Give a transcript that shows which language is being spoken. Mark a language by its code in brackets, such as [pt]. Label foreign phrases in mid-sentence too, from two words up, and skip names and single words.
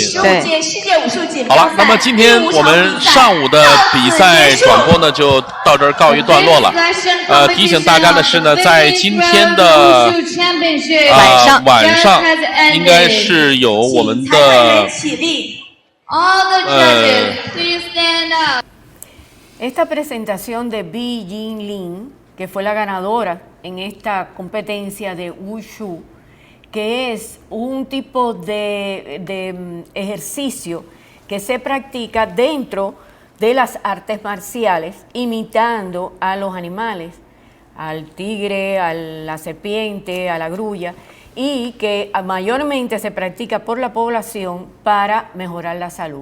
[zh] 对，届世界武术锦标好了，那么今天我们上午的比赛转播呢，就到这儿告一段落了。提醒大家的是呢，在今天的晚上应该是有我们的 [es] Esta presentación de Bi Jinlin, que fue la ganadora en esta competencia de Wushu, que es un tipo de ejercicio que se practica dentro de las artes marciales, imitando a los animales, al tigre, a la serpiente, a la grulla, y que mayormente se practica por la población para mejorar la salud.